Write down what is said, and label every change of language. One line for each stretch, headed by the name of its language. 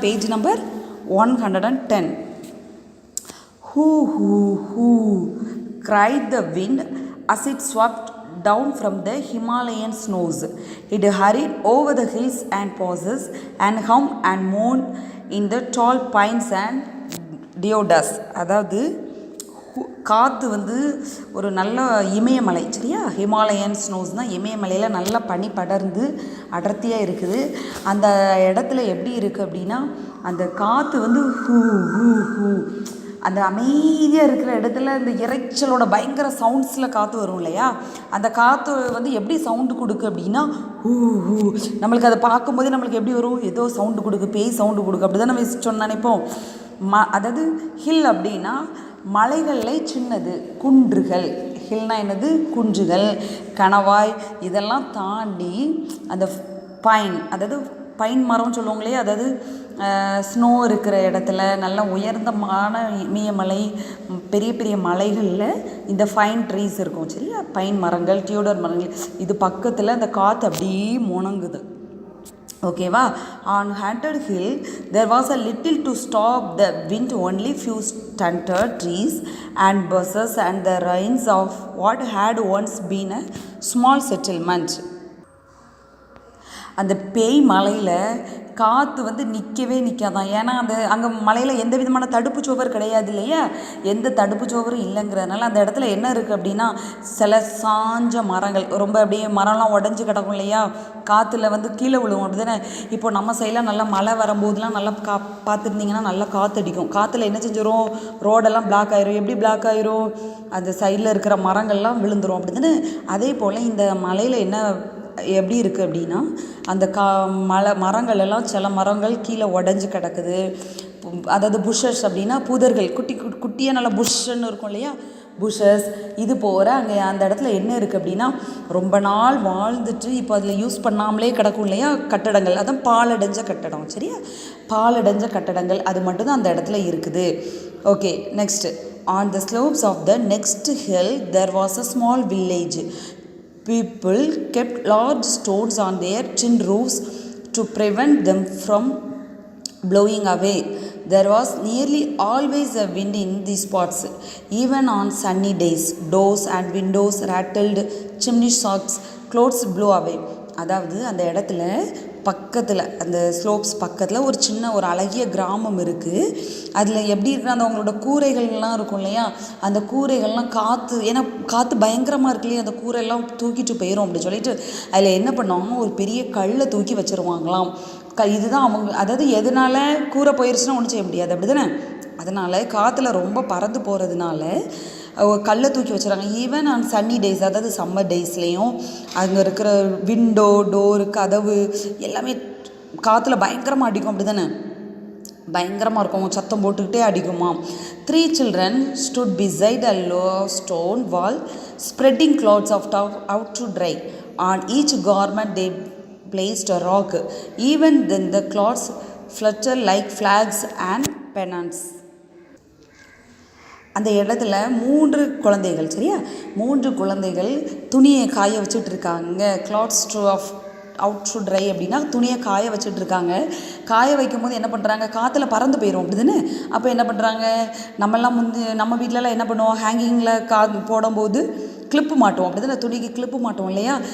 English: Page number 110. Hoo hoo hoo, cried the wind as it swept down from the Himalayan snows. It hurried over the hills and passes and hummed and moaned in the tall pines and deodas.
Tamil: அதாவது காற்று ஒரு நல்ல இமயமலை. சரியா? Himalayan ஸ்னோஸ்னால் இமயமலையில் நல்லா பனி படர்ந்து அடர்த்தியாக இருக்குது. அந்த இடத்துல எப்படி இருக்குது அப்படின்னா, அந்த காற்று ஹூ ஹூ ஹூ, அந்த அமைதியாக இருக்கிற இடத்துல இந்த இறைச்சலோட பயங்கர சவுண்ட்ஸில் காற்று வரும் இல்லையா? அந்த காற்று எப்படி சவுண்டு கொடுக்கு அப்படின்னா ஹூ ஹூ. நம்மளுக்கு அதை பார்க்கும்போதே நம்மளுக்கு எப்படி வரும்? ஏதோ சவுண்டு கொடுக்கு, பேய் சவுண்டு கொடுக்கு அப்படி தானே சொன்ன நினைப்போம். அதாவது ஹில் அப்படின்னா மலைகளில் சின்னது, குன்றுகள். ஹில்னா என்னது? குன்றுகள், கணவாய், இதெல்லாம் தாண்டி அந்த பைன், அதாவது பைன் மரம்னு சொல்லுவாங்களே, அதாவது ஸ்னோ இருக்கிற இடத்துல நல்ல உயர்ந்தமான இமயமலை, பெரிய பெரிய மலைகளில் இந்த ஃபைன் ட்ரீஸ் இருக்கும். சரியா? பைன் மரங்கள், டியூடர் மரங்கள், இது பக்கத்தில் அந்த காற்று அப்படியே முணங்குது. ஓகேவா?
English: on Haunted Hill there was a little to stop the wind, only few stunted trees and bushes and the ruins of what had once been a small settlement.
Tamil: அந்த பேய் மலையில் காற்று நிற்கவே நிற்காதான். ஏன்னா அங்கே மலையில் எந்த விதமான தடுப்பு சுவர் கிடையாது இல்லையா? எந்த தடுப்பு சுவரும் இல்லைங்கிறதுனால அந்த இடத்துல என்ன இருக்குது அப்படின்னா, சில சாஞ்ச மரங்கள், ரொம்ப அப்படியே மரம்லாம் உடஞ்சி கிடக்கும் இல்லையா? காற்றுல கீழே விழுவும் அப்படி தானே? இப்போ நம்ம சைடெலாம் நல்லா மழை வரும்போதெலாம் நல்லா பார்த்துருந்தீங்கன்னா நல்லா காற்றடிக்கும். காற்றுல என்ன செஞ்சிடும்? ரோடெல்லாம் பிளாக் ஆயிரும். எப்படி பிளாக் ஆயிரும்? அந்த சைடில் இருக்கிற மரங்கள்லாம் விழுந்துடும் அப்படி தானே? அதே போல் இந்த மலையில் என்ன எப்படி இருக்குது அப்படின்னா, அந்த மரங்கள் எல்லாம், சில மரங்கள் கீழே உடஞ்சி கிடக்குது. அதாவது புஷஸ் அப்படின்னா புதர்கள், குட்டியாக நல்லா புஷ்ஷன்னு இருக்கும் இல்லையா? புஷஸ். இது போகிற அங்கே அந்த இடத்துல என்ன இருக்குது அப்படின்னா, ரொம்ப நாள் வாழ்ந்துட்டு இப்போ அதில் யூஸ் பண்ணாமலே கிடக்கும் இல்லையா? கட்டடங்கள், அதான் பாலடைஞ்ச கட்டடம். சரியா? பாலடைஞ்ச கட்டடங்கள், அது மட்டும்தான் அந்த இடத்துல இருக்குது. Okay, next.
English: On the slopes of the next hill there was a small village. People kept large stones on their tin roofs to prevent them from blowing away. There was nearly always a wind in these spots. Even on sunny days, doors and windows rattled, chimney stalks, clouds blew away.
Tamil: அதாவது அந்த இடத்துல பக்கத்தில் அந்த slopes பக்கத்தில் ஒரு சின்ன ஒரு அழகிய கிராமம் இருக்குது. அதில் எப்படி இருக்குன்னா அந்த அவங்களோட கூரைகள்லாம் இருக்கும் இல்லையா, அந்த கூரைகள்லாம் காற்று, ஏன்னா காற்று பயங்கரமாக இருக்கு இல்லையா, அந்த கூரையெல்லாம் தூக்கிட்டு போயிடும் அப்படின்னு சொல்லிட்டு அதில் என்ன பண்ணுவாங்கன்னா ஒரு பெரிய கல்லை தூக்கி வச்சுருவாங்களாம். இதுதான் அவங்க, அதாவது எதனால கூரை போயிடுச்சுன்னா ஒன்றும் செய்ய முடியாது அப்படி தானே. அதனால் காற்றுல ரொம்ப பறந்து போகிறதுனால கல்லை தூக்கி வச்சுறாங்க.
English: even on sunny days,
Tamil: அதாவது சம்மர் டேஸ்லேயும் அங்கே இருக்கிற விண்டோ, டோரு, கதவு எல்லாமே காற்றுல பயங்கரமாக அடிக்கும் அப்படி தானே, பயங்கரமாக இருக்கும், சத்தம் போட்டுக்கிட்டே அடிக்குமா.
English: 3 children stood beside a low stone wall, spreading clouds of out to dry. On each garment they placed a rock. Even then the clouds fluttered like flags and pennants.
Tamil: அந்த இடத்துல 3 குழந்தைகள், சரியா, 3 குழந்தைகள் துணியை காய வச்சுட்டு இருக்காங்க.
English: clothes out to dry
Tamil: அப்படின்னா துணியை காய வச்சுட்டு இருக்காங்க. காய வைக்கும் போது என்ன பண்ணுறாங்க, காற்றுல பறந்து போயிடும் அப்படி தானே. அப்போ என்ன பண்ணுறாங்க, நம்மெல்லாம் நம்ம வீட்டிலலாம் என்ன பண்ணுவோம், ஹேங்கிங்கில் போடும்போது கிளிப்பு மாட்டோம் அப்படி தானே, துணிக்கு கிளிப்பு மாட்டோம் இல்லையா.